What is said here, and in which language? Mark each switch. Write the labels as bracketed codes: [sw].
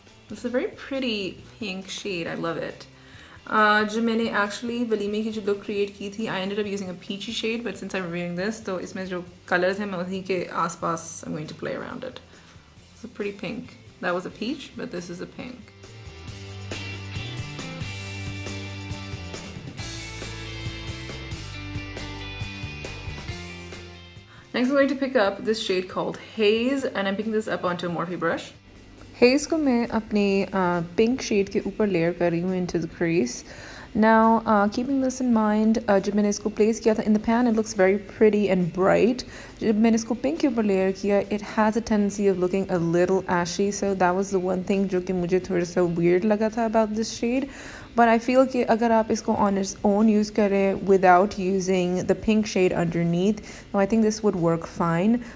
[en] It's a very pretty pink shade. I love it. [hi] जो मैंने actually वलीमे की जो look create की थी, [en] I ended up using a peachy shade, but since I'm reviewing this, [hi] तो इसमें जो colors हैं मैं उसी के आसपास [en] I'm going to play around it. It's a pretty pink. That was a peach, but this is a pink. Next I'm going to pick up this shade called Haze, and I'm picking this up onto a Morphe brush. [hi] Haze को मैं अपने pink shade के ऊपर layer कर रही हूँ [en] into the crease. Now, keeping this in mind, [hi] जब मैंने इसको place किया था [en] in the pan, it looks very pretty and bright. [hi] जब मैंने इसको pink के ऊपर layer किया, [en] it has a tendency of looking a little ashy. So that was the one thing [hi] जो कि मुझे थोड़ा सा weird लगा था [en] about this shade. But I feel [hi] कि अगर आप इसको on its own use करें [en] without using the pink shade underneath, I think this would work fine.